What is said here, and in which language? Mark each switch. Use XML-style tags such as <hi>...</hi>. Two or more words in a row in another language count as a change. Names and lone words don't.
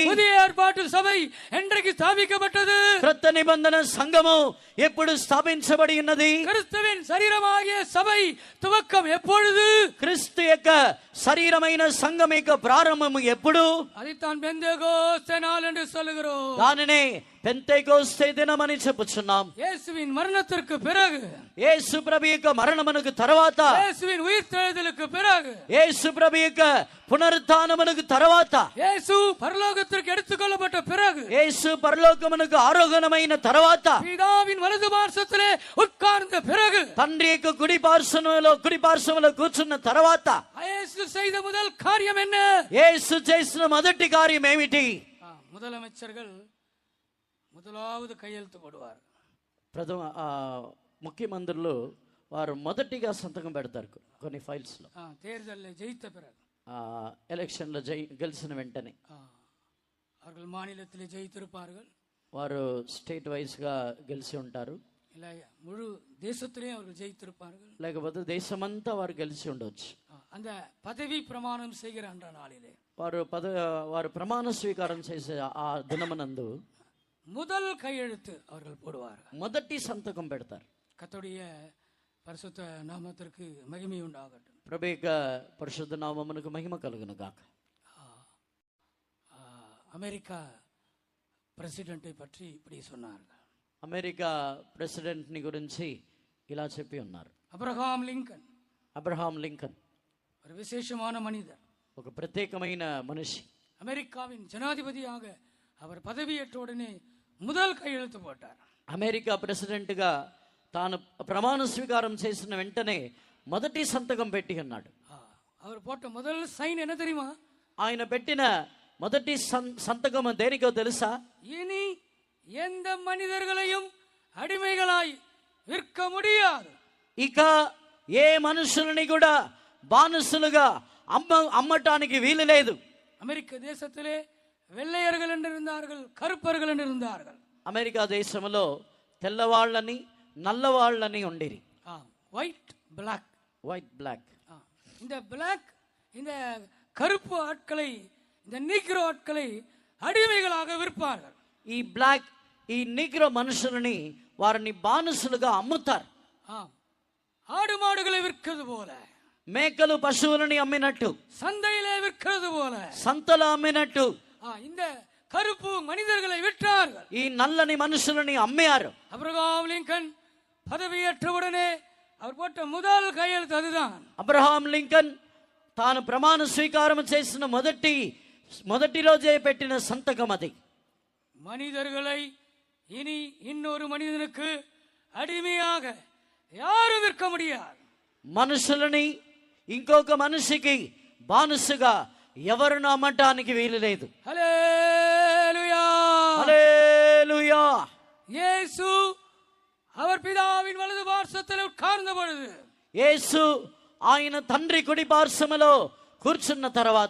<ta>புதிய ஏற்பாட்டு சபை என்றைக்கு ஸ்தாபிக்கப்பட்டது?</ta> <te>క్రొత్త నిబంధన సంఘము ఎప్పుడు స్థాపించబడి ఉన్నది?</te> <ta>கிறிஸ்துவின் சரீரமாகிய சபை துவக்கம் எப்பொழுது?</ta> <te>క్రీస్తు యొక్క శరీరమైన సంఘం యొక్క ప్రారంభము ఎప్పుడు?</te> <ta>அதைத்தான் பெந்தேகோஸ்தே நாள் என்று சொல்லுகிறோம்.</ta> <te>దానినే పెంతెకోస్తே దినమని చెప్పుచున్నాం.</te> <ta>இயேசுவின் மரணத்திற்கு பிறகு,</ta> <te>యేసు ప్రభు యొక్క మరణమునకు తర్వాత,</te> <ta>இயேசுவின் உயிர்த்தெழுதலுக்கு பிறகு,</ta> <te>యేసు ప్రభు యొక్క పునరుత్థానమునకు తర్వాత,</te> <ta>இயேசு பரலோகத்திற்கு எடுத்துக்கொள்ளப்பட்ட பிறகு,</ta> <te>యేసు పరలోకమునకు ఆరోహణమైన తర్వాత,</te> <ta>பிதாவின் வலது பார்சத்திலே உட்கார்ந்த பிறகு,</ta> <te>తండ్రి యొక్క కుడి పార్శ్వములో కూర్చున్న తర్వాత,</te> <ta>இயேசு செய்த முதல் காரியம் என்ன?</ta> <te>యేసు చేసిన మొదటి కార్యం ఏమిటి?</te> <ta>முதலமைச்சர்கள் முதலாவது கையெழுத்து போடுவார்.</ta> <te>ప్రథమ ముఖ్యమంత్రులు వారు మొదటిగా సంతకం పెడతారు కొన్ని ఫైల్స్ లో.</te> <ta>தேர்தலில் ஜெயித்த பிறகு,</ta> <te>ఎలక్షన్ లో గెలిచిన వెంటనే</te> <ta>அவர்கள் மாநிலத்திலே ஜெயித்திருப்பார்கள்,</ta> <te>వారు</te> <en>state wise</en> <te>గా గెలిచి ఉంటారు,</te> <ta>இல்லை முழு தேசத்திலே அவர்கள் ஜெயித்திருப்பார்கள்,</ta> <te>లేకపోతే దేశమంతా వారు గెలిచి ఉండవచ్చు.</te> <ta>அந்த பதவி பிரமாணம் செய்கிற அன்ற நாளிலே</ta> <te>వారు ప్రమాణ స్వీకారం చేసే ఆ దినమనందు</te> <ta>முதல் கையெழுத்து அவர்கள் போடுவார்.</ta> <te>మొదటి సంతకం పెడతారు.</te> <ta>கர்த்தருடைய பரிசுத்த நாமத்திற்கு மகிமை உண்டாகட்டும்.</ta> <te>ప్రభు యొక్క పరిశుద్ధ నామమునకు మహిమ కలుగును గాక.</te> <ta>அமெரிக்கா பிரசிடென்ட்டை பற்றி இப்படி சொன்னார்கள்.</ta> <te>అమెరికా ప్రెసిడెంట్ ని గురించి ఇలా చెప్పి ఉన్నారు.</te> <ta>அப்ரஹாம் லிங்கன் ஒரு விசேஷமான மனிதர்,</ta> <te>ఒక ప్రత్యేకమైన మనిషి.</te> <ta>அமெரிக்காவின் ஜனாதிபதியாக அவர் பதவியேற்ற உடனே முதல் கையெழுத்து போட்டார்.</ta> <te>అమెరికా ప్రెసిడెంట్ గా తాను ప్రమాణ స్వీకారం చేసిన వెంటనే మొదటి సంతకం పెట్టి ఉన్నాడు.</te> <ta>அவர் போட்ட முதல் சைன் என்ன தெரியுமா?</ta> <te>ఆయన పెట్టిన మొదటి సంతకం దేనికో తెలుసా?</te> <ta>இனி எந்த மனிதர்களையும் அடிமைகளாய் விற்க முடியாது.</ta> <te>ఇక ఏ మనుషులని కూడా బానిసలుగా అమ్మటానికి వీలు లేదు.</te> <ta>அமெரிக்க தேசத்திலே வெள்ளையர்கள் என்று இருந்தார்கள், கருப்பர்கள் என்று இருந்தார்கள்.</ta> <te>అమెరికా దేశంలో తెల్లవాళ్ళని నల్లవాళ్ళని ఉండిరి.</te> <ta>ஒயிட்</ta> <te>బ్లాక్.</te> <ta>இந்த பிளாக், இந்த கருப்பு ஆட்களை, இந்த நீக்ரோ ஆட்களை அடிமைகளாக விற்பார்கள்.</ta> <te>ఈ బ్లాక్, ఈ నీగ్రో మనుషులని వారిని బానిసలుగా అమ్ముతారు.</te> <ta>ஆடு மாடுகளை விற்கிறது போல,</ta> <te>మేకలు పశువులని అమ్మినట్టు,</te> <ta>சந்தையிலே விற்கிறது போல,</ta> <te>సంతలో అమ్మినట్టు</te> <ta>இந்த கருப்பு மனிதர்களை விற்றார்கள்.</ta> <te>ఈ నల్లని మనుషులని అమ్మారు.</te> <ta>அப்ரஹாம் லிங்கன் பதவியேற்றவுடனே அவர் போட்ட முதல் கையெழுத்து அதுதான்.</ta> <te>అబ్రహాం లింకన్ తాను ప్రమాణ స్వీకారం చేసిన మొదటి రోజే పెట్టిన సంతకం అది.</te> <ta>மனிதர்களை இனி இன்னொரு மனிதனுக்கு அடிமையாக யாரும் விற்க முடியாது.</ta> <te>మనుషులని ఇంకొక మనిషికి బానిసగా ఎవరిని అమ్మటానికి వీలు లేదు.</te> <ta>ஹல்லேலூயா,</ta> <te>హల్లెలూయా.</te> <ta>இயேசு அவர் பிதாவின் வலது பார்சத்தில் உட்கார்ந்த பொழுது,</ta> <te>యేసు ఆయన తండ్రి కుడి పార్శ్వములో కూర్చున్న తర్వాత</te>